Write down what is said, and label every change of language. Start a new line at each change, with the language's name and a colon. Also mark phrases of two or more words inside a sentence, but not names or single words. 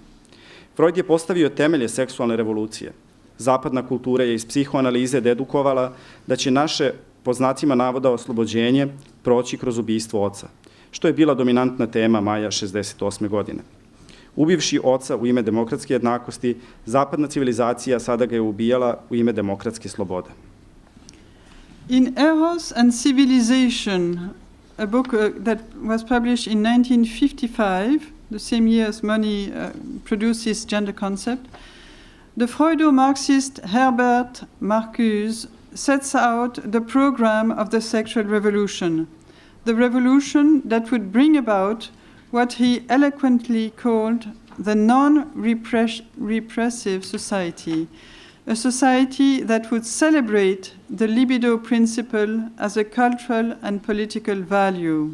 Serbian: Freud je postavio temelje seksualne revolucije. Zapadna kultura je iz psihoanalize dedukovala da će naše, po znacima navoda, oslobođenje proći kroz ubistvo oca, što je bila dominantna tema maja 68. godine. Ubivši oca u ime demokratske jednakosti, zapadna civilizacija sada ga je ubijala u ime demokratske slobode.
English: In Eros and Civilization, a book that was published in 1955, the same year as Money produced his gender concept, the Freudo-Marxist Herbert Marcuse sets out the program of the sexual revolution, the revolution that would bring about what he eloquently called the non-repressive society, a society that would celebrate the libido principle as a cultural and political value.